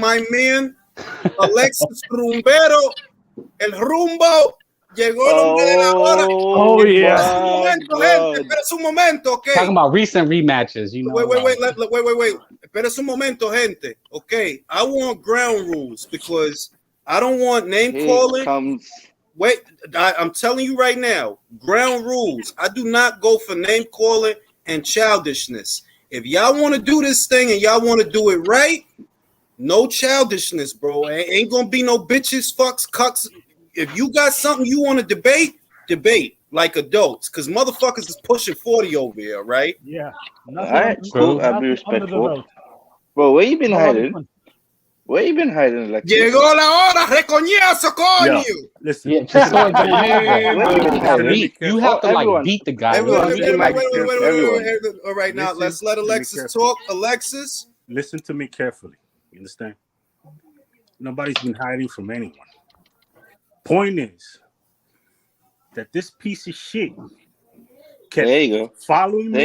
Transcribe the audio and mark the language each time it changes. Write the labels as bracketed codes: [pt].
[en] My man, [es] Alexis Rumbero, el rumbo, llegó el hombre de la hora. [en] Oh, yeah. [es] Espera un momento, okay. [en] Talking about recent rematches, Wait. [es] Espera un momento, gente. [en] Okay, I want ground rules because I don't want name calling. Wait, I'm telling you right now, ground rules. I do not go for name calling and childishness. If y'all want to do this thing and y'all want to do it right, No childishness, bro. Ain't gonna be no bitches, fucks, cucks. If you got something you want to debate like adults, because motherfuckers is pushing 40 over here, right? Yeah. All right, cool. I'll be respectful. Bro, where you been hiding? Where you been hiding, Alexis? [es] Llegó la hora, recoñazo, coño. [en] Listen. Yeah, Chisora don't have Where you been hiding? You have to like beat the guy. Wait. All right, now let's let Alexis talk. Alexis, listen to me carefully. You understand? Nobody's been hiding from anyone. Point is that this piece of shit kept following me.